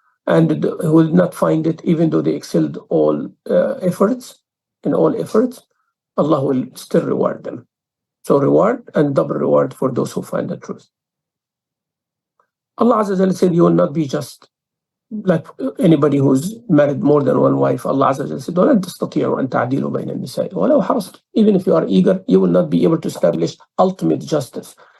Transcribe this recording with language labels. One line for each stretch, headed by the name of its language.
English: And who will not find it, even though they excelled all efforts, Allah will still reward them. So reward and double reward for those who find the truth. Allah Azza wa Jalla said, you will not be just like anybody who's married more than one wife. Allah Azza wa Jalla said,
Arabic: وَلَن تَسْتَطِيعُوا أَن تَعْدِلُوا بَيْنَ النِّسَاءِ وَلَوْ حَرَصْتُمْ.
English: Even if you are eager, you will not be able to establish ultimate justice.